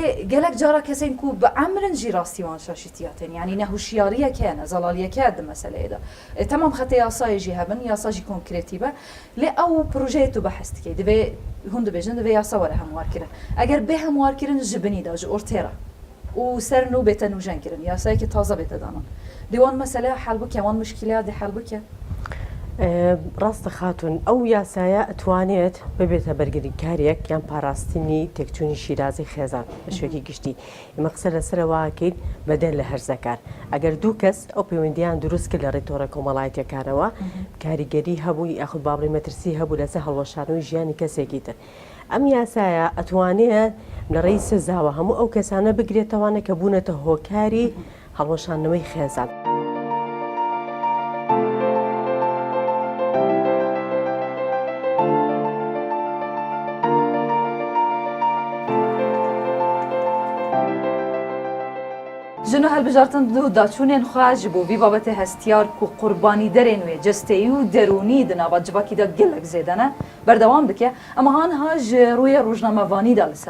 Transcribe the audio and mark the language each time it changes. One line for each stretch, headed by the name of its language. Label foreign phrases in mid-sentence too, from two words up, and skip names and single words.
Kurdish: gelek cara kesên ku bi emrin jî rastî wan şaşîtiya tên yani nehuşyariyek hene zalaliyeke di meseleyê de temam xetê yasayê jî hebin yasa jî konkrêtî be lê ew projeyê tu behs dikê divê hûn dibêjin divê yasa were hemwarkirin eger bê hemwarkirin ji binî de ji ortêra û ser nû bête nûjen kirin yasayekî taze bête danan dê wan meseleya hel bike wan mişkîleya dê hel bike
Central Kurdish: ڕاستە خاتون ئەو یاسایە ئەتوانێت ببێتە بەرگریکارێک یان پاراستنی تێکچوونی شیرازی خێزان بە شوێکی گشتی ئمە قسە لەسەرەوەکەین بەدەر لە هەرزەکار ئەگەر دوو کەس ئەو پەیوەندیان دروست کرد لە ڕێتۆڕە کۆمەڵایەتیەکانەوە کاریگەری هەبووی یاخود باڵی مەترسی هەبوو لەسەر هەڵوەشاردنەوەی ژیانی کەسێکی تر ئەم یاسایە ئەتوانێت لە ڕێی سزاوە هەموو ئەو کەسانە بگرێتەوانە کە بوونەتە هۆکاری هەڵوەشاندنەوەی خێزان.
Kurdish: Jino helbijartin du daçûnên xwe ji bo vî babetê hestiyar ku qurbanî derên wê cesteyî û derûnî di nava civakî de gelek zêde ne berdewam dike em ha ji rûyê rojnamevanî de li ser